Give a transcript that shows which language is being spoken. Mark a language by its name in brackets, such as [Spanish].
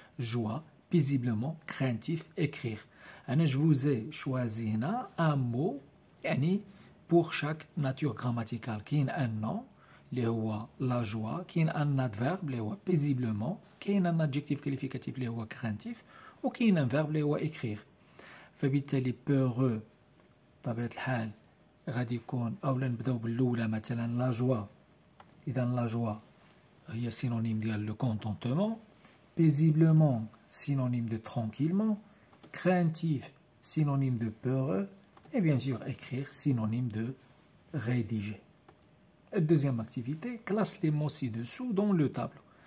[French] Joie, paisiblement, craintif, écrire. Je vous ai choisi un mot pour chaque nature grammaticale. Il y a un nom, la joie. Il y a un adverbe, paisiblement. Il y a un adjectif qualificatif, craintif. Ou il y a un verbe, écrire. [Arabic] فبالتالي [French] peureux, [Arabic] بطبيعة الحال غادي يكون أولا نبداو بالأولى مثلا [French] la joie. [Arabic] إذا [French] la joie [Arabic] هي [French] synonyme [Arabic] ديال [French] le contentement. Paisiblement, synonyme de tranquillement. Craintif, synonyme de peureux, et bien sûr écrire synonyme de rédiger. La deuxième activité, classe les mots ci-dessous dans le tableau.